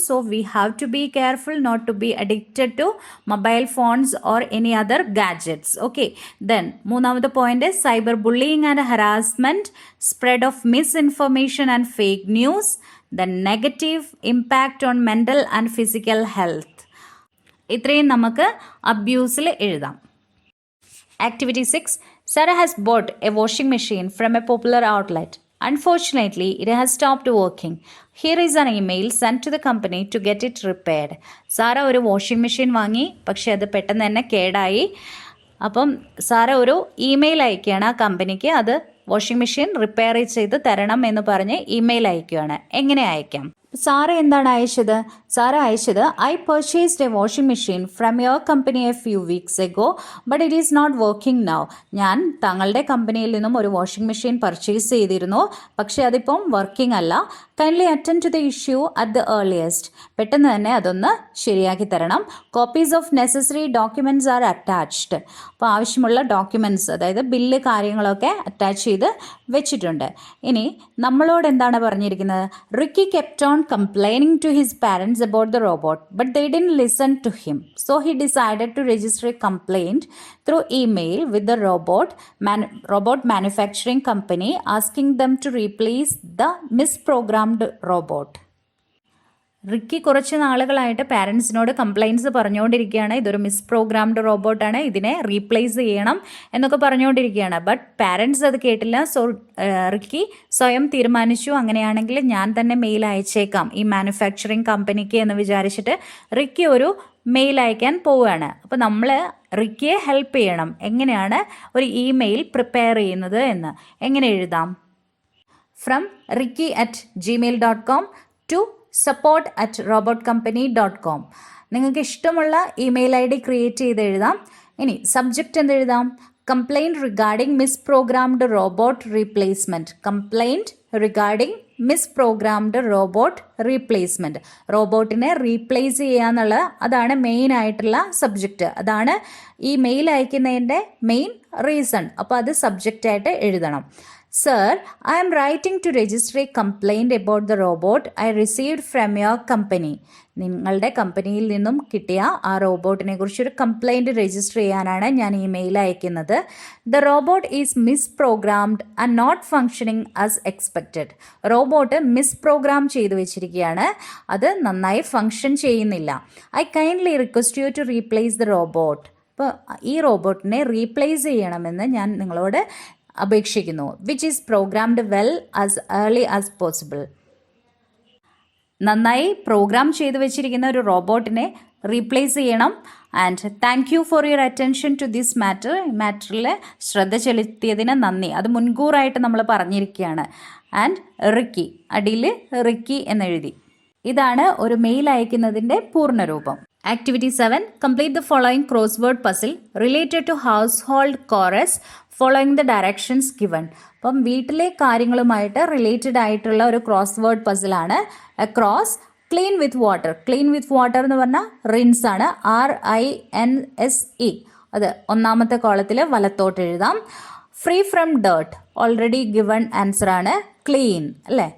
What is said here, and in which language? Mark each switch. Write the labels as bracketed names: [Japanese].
[English] So we have to be careful not to be addicted to mobile phones or any other gadgets. Okay. Then [Malayalam] മൂന്നാമത്തെ point [English] Cyber bullying and harassment, spread of misinformation and fake news, then negative impact on mental and physical health. [Malayalam] ഇത്രയും നമുക്ക് അബ്യൂസിൽ എഴുതാം. Activity 6. [English] Sarah has bought a washing machine from a popular outlet. Unfortunately, it has stopped working. Here is an email sent to the company to get it repaired. [Malayalam] Sara ഒരു washing machine വാങ്ങി, പക്ഷേ അത് പെട്ടെന്ന് തന്നെ കേടായി. അപ്പം Sara ഒരു email അയക്കുകയാണ് ആ കമ്പനിക്ക്, അത് വാഷിംഗ് മെഷീൻ റിപ്പയർ ചെയ്ത് തരണം എന്ന് പറഞ്ഞ് ഇമെയിൽ അയക്കുകയാണ്. എങ്ങനെ അയക്കാം? സാറ എന്താണ് അയച്ചത്? സാറ അയച്ചത് [English] I purchased a washing machine from your company a few weeks ago but it is not working now. [Malayalam] ഞാൻ താങ്കളുടെ കമ്പനിയിൽ നിന്നും ഒരു വാഷിംഗ് മെഷീൻ പർച്ചേസ് ചെയ്തിരുന്നു, പക്ഷേ അതിപ്പം വർക്കിംഗ് അല്ല. [English] Kindly attend to the issue at the earliest. [Malayalam] പെട്ടെന്ന് തന്നെ അതൊന്ന് ശരിയാക്കി തരണം. [English] Copies of necessary documents are attached. [Malayalam] അപ്പോൾ ആവശ്യമുള്ള ഡോക്യുമെൻറ്റ്സ്, അതായത് ബില്ല് കാര്യങ്ങളൊക്കെ അറ്റാച്ച് ചെയ്ത് വെച്ചിട്ടുണ്ട്. ഇനി നമ്മളോട് എന്താണ് പറഞ്ഞിരിക്കുന്നത്? [English] Ricky kept on complaining to his parents about the robot, but they didn't listen to him. So he decided to register a complaint through email with the robot manufacturing company, asking them to replace the misprogrammed robot. [Malayalam] Ricky കുറച്ച് നാളുകളായിട്ട് പാരൻസിനോട് complaints പറഞ്ഞുകൊണ്ടിരിക്കുകയാണ്. ഇതൊരു മിസ്പ്രോഗ്രാംഡ് റോബോട്ടാണ്, ഇതിനെ replace ചെയ്യണം എന്നൊക്കെ പറഞ്ഞുകൊണ്ടിരിക്കുകയാണ്. But parents അത് കേട്ടില്ല. സോ റിക്കി സ്വയം തീരുമാനിച്ചു, അങ്ങനെയാണെങ്കിൽ ഞാൻ തന്നെ മെയിൽ അയച്ചേക്കാം ഈ മാനുഫാക്ചറിങ് കമ്പനിക്ക് എന്ന് വിചാരിച്ചിട്ട് റിക്കി ഒരു മെയിൽ അയക്കാൻ പോവുകയാണ്. അപ്പോൾ നമ്മൾ റിക്കിയെ ഹെൽപ്പ് ചെയ്യണം. എങ്ങനെയാണ് ഒരു ഇമെയിൽ പ്രിപ്പയർ ചെയ്യുന്നത് എന്ന് എങ്ങനെ എഴുതാം? [English] From ricky@gmail.com to support@robotcompany.com. [Malayalam] നിങ്ങൾക്ക് ഇഷ്ടമുള്ള ഇമെയിൽ ID ക്രിയേറ്റ് ചെയ്ത് എഴുതാം. ഇനി subject എന്തെഴുതാം? [English] Complaint regarding misprogrammed robot replacement. Complaint regarding misprogrammed robot replacement. [Malayalam] റോബോട്ടിനെ replace ചെയ്യുക എന്നുള്ള അതാണ് മെയിൻ ആയിട്ടുള്ള സബ്ജക്റ്റ്. അതാണ് ഈ മെയിൽ അയക്കുന്നതിൻ്റെ മെയിൻ റീസൺ. അപ്പോൾ അത് സബ്ജക്റ്റായിട്ട് എഴുതണം. [English] Sir, I am writing to register a complaint about the robot I received from your company. [Malayalam] നിങ്ങളുടെ കമ്പനിയിൽ നിന്നും കിട്ടിയ ആ റോബോട്ടിനെ കുറിച്ചൊരു കംപ്ലയിൻറ്റ് രജിസ്റ്റർ ചെയ്യാനാണ് ഞാൻ ഇമെയിൽ അയക്കുന്നത്. [English] The robot is misprogrammed and not functioning as expected. [Malayalam] Robot മിസ്പ്രോഗ്രാം ചെയ്തു വെച്ചിരിക്കുകയാണ്, അത് നന്നായി ഫങ്ഷൻ ചെയ്യുന്നില്ല. [English] I kindly request you to replace the robot. [Malayalam] അപ്പോൾ ഈ റോബോട്ടിനെ റീപ്ലേസ് ചെയ്യണമെന്ന് ഞാൻ നിങ്ങളോട് അപേക്ഷിക്കുന്നു. [English] Which is programmed well as early as possible. [Malayalam] നന്നായി പ്രോഗ്രാം ചെയ്തു വെച്ചിരിക്കുന്ന ഒരു റോബോട്ടിനെ റീപ്ലേസ് ചെയ്യണം. [English] And thank you for your attention to this matter. [Malayalam] ഈ മാറ്ററിൽ ശ്രദ്ധ ചെലുത്തിയതിന് നന്ദി. അത് മുൻകൂറായിട്ട് നമ്മൾ പറഞ്ഞിരിക്കുകയാണ്. ആൻഡ് റിക്കി, അടിയിൽ റിക്കി എന്നെഴുതി. ഇതാണ് ഒരു മെയിൽ അയക്കുന്നതിൻ്റെ പൂർണ്ണരൂപം. [English] Activity 7. Complete the following crossword puzzle related to household chores following the directions given. [Malayalam] അപ്പം വീട്ടിലെ കാര്യങ്ങളുമായിട്ട് റിലേറ്റഡ് ആയിട്ടുള്ള ഒരു cross word പസിലാണ്. [English] Across clean with water. Clean with water [Malayalam] എന്ന് പറഞ്ഞാൽ റിൻസ് ആണ്. [English] RINSE. [Malayalam] അത് ഒന്നാമത്തെ കോളത്തിൽ വലത്തോട്ട് എഴുതാം. [English] free from dirt already given answer [Malayalam] ആണ്. ക്ലീൻ അല്ലേ?